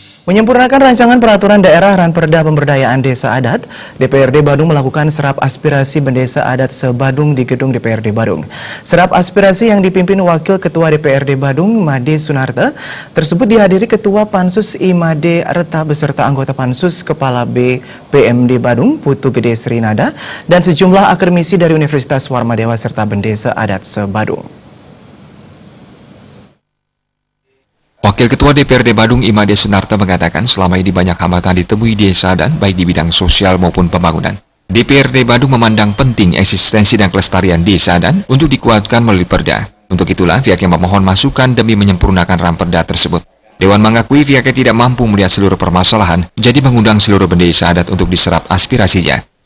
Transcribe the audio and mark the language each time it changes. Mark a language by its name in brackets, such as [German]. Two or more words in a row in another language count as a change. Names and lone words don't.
[Indonesian] Menyempurnakan rancangan peraturan daerah Ranperda Pemberdayaan Desa Adat, DPRD Badung melakukan serap aspirasi Bendesa Adat se-Badung di gedung DPRD Badung. Serap aspirasi yang dipimpin Wakil Ketua DPRD Badung, Made Sunarta, tersebut dihadiri Ketua Pansus Imade Reta beserta anggota Pansus Kepala BPMD Badung, Putu Gede Srinada, dan sejumlah akademisi dari Universitas Warmadewa serta Bendesa Adat se-Badung. Wakil Ketua DPRD Badung Imade Sunarta mengatakan selama ini banyak hambatan ditemui desa dan baik di bidang sosial maupun pembangunan. DPRD Badung memandang penting eksistensi dan kelestarian desa dan untuk dikuatkan melalui perda. Untuk itulah pihaknya memohon masukan demi menyempurnakan ramperda tersebut. Dewan mengakui pihaknya tidak mampu melihat seluruh permasalahan, jadi mengundang seluruh bendesa adat untuk diserap aspirasinya.